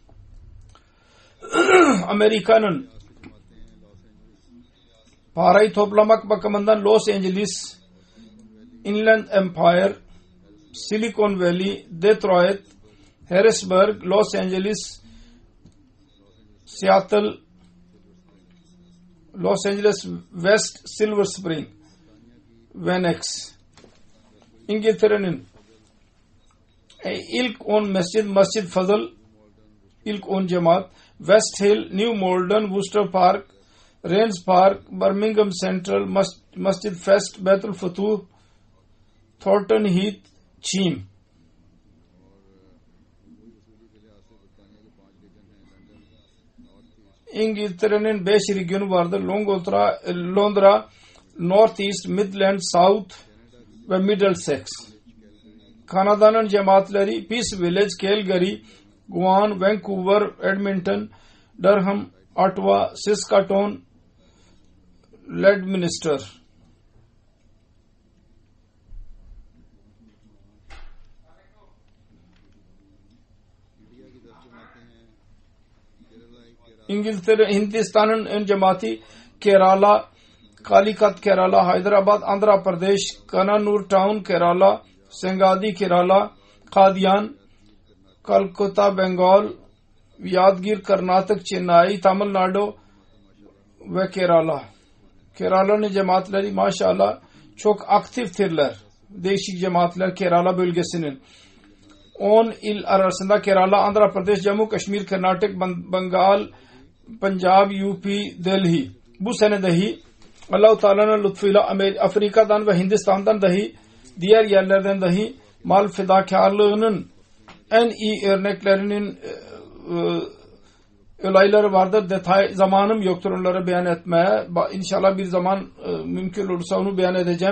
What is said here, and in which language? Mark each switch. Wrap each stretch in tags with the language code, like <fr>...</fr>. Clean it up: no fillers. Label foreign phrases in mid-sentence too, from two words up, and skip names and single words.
<tr>Amerika'nın parayı toplamak bakımından Los Angeles, Inland Empire, Silicon Valley, Detroit, Harrisburg, Los Angeles, Seattle, Los Angeles West, Silver Spring, Phoenix. İngiltere'nin ilk 10 Mescid Fazıl, ilk 10 cemaat, West Hill, New Malden, Worcester Park, Rains Park, Birmingham Central, Masjid Fest, Baitul Futuh, Thornton Heath, Cheam. İngiltere'nin 5 regionu vardır. Londra, North East, Midlands, South ve Middlesex. Kanada'nın cemaatleri Peace Village, Calgary, Guam, Vancouver, Edmonton, Durham, Ottawa, Saskatoon, Leadminster. Hindistan'ın ön cemaati Kerala, Calicut, Kerala, Hyderabad, Andhra Pradesh, Kannur Town, Kerala, Sangadi, Kerala, Qadian, Calcutta, Bengal, Yadgir, Karnatak, Chennai, Tamil Nadu ve Kerala. Kerala'nın cemaatleri maşallah çok aktiftirler. Değişik cemaatler Kerala bölgesinin. 10 il arasında Kerala, Andhra Pradesh, Jammu Kashmir, Karnatak, Bengal, Punjab, UP, Delhi. Bu sene dahi Allah-u Teala'nın lütfuyla Afrika'dan ve Hindistan'dan dahi diğer yerlerden dahi mal fedakarlığının en iyi örneklerinin olayları vardır. Detay zamanım yoktur onları beyan etmeye. İnşallah bir zaman mümkün olursa onu beyan edeceğim.</tr>